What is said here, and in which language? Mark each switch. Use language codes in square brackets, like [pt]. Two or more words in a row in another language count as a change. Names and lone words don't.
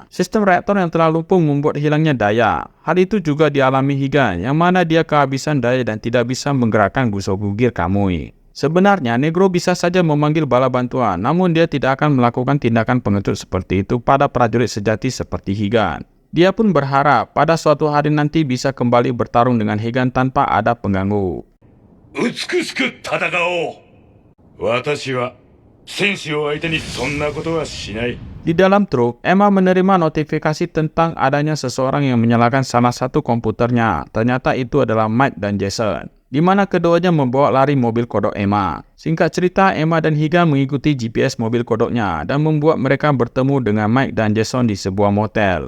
[id] Sistem reaktor yang telah lumpuh membuat hilangnya daya. Hal itu juga dialami Higan, yang mana dia kehabisan daya dan tidak bisa menggerakkan Gosoku Gear Kamui. Sebenarnya, Negro bisa saja memanggil bala bantuan, namun dia tidak akan melakukan tindakan pengecut seperti itu pada prajurit sejati seperti Higan. Dia pun berharap pada suatu hari nanti bisa kembali bertarung dengan Higan tanpa ada pengganggu. [ja] 美しく戦おう。私は戦士を相手にそんなことはしない。 [id] Di dalam truk, Emma menerima notifikasi tentang adanya seseorang yang menyalakan salah satu komputernya. Ternyata itu adalah Mike dan Jason, di mana keduanya membawa lari mobil kodok Emma. Singkat cerita, Emma dan Higan mengikuti GPS mobil kodoknya dan membuat mereka bertemu dengan Mike dan Jason di sebuah motel.